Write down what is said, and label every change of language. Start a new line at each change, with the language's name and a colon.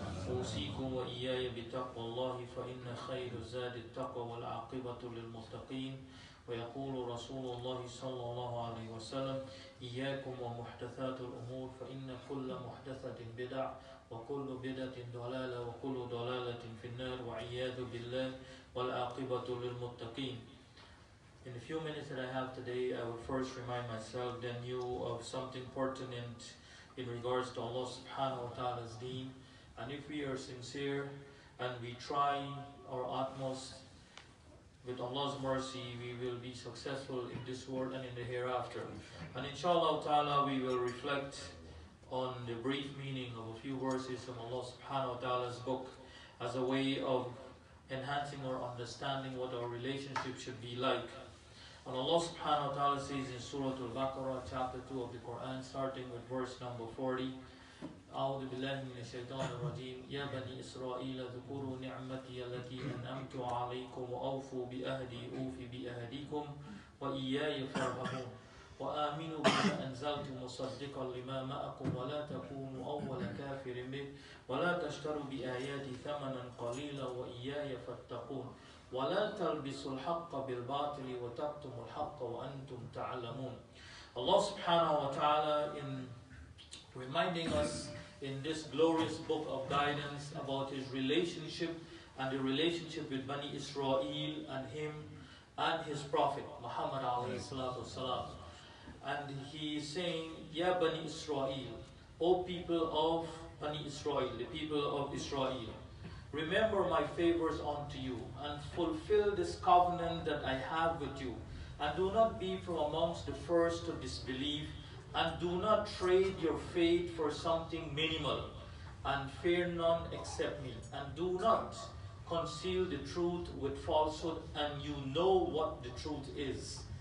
Arabic: أوصيكم وإياي بتقوى الله فإن خير الزاد التقوى والعاقبة للمتقين. ويقول رسول الله صلى الله عليه وسلم إياكم ومحدثات الأمور فإن كل محدثة بدع وكل بدعة ضلالة وكل ضلالة في النار وعياذ بالله والعاقبة للمتقين.
English: In the few minutes that I have today, I will first remind myself then you of something pertinent in regards to Allah subhanahu wa ta'ala's deen. And if we are sincere and we try our utmost, with Allah's mercy, we will be successful in this world and in the hereafter. And inshallah ta'ala, we will reflect on the brief meaning of a few verses from Allah subhanahu wa ta'ala's book as a way of enhancing our understanding what our relationship should be like. And Allah subhanahu wa ta'ala says in Surah Al-Baqarah, chapter 2 of the Quran, starting with verse number 40,
Arabic: أعوذ بالله من الشيطان الرجيم يا بني إسرائيل اذكروا نعمتي التي أنعمت عليكم وأوفوا بأهدي أوف بأهديكم وإياي فارهبون وآمنوا بما أنزلت مصدقا لما معكم ولا تكونوا أول كافر به ولا تشتروا بآياتي ثمنا قليلا وإياي فاتقون ولا تلبسوا الحق بالباطل وتكتموا الحق وأنتم تعلمون.
English: Allah subhanahu wa ta'ala, in reminding us in this glorious book of guidance about his relationship and the relationship with Bani Israel and him and his prophet Muhammad alayhi salatu wasalam. And he is saying, Ya Bani Israel, O people of Bani Israel, the people of Israel, remember my favors unto you and fulfill this covenant that I have with you, and do not be from amongst the first to disbelieve, and do not trade your faith for something minimal, and fear none except me, and do not conceal the truth with falsehood, and you know what the truth is.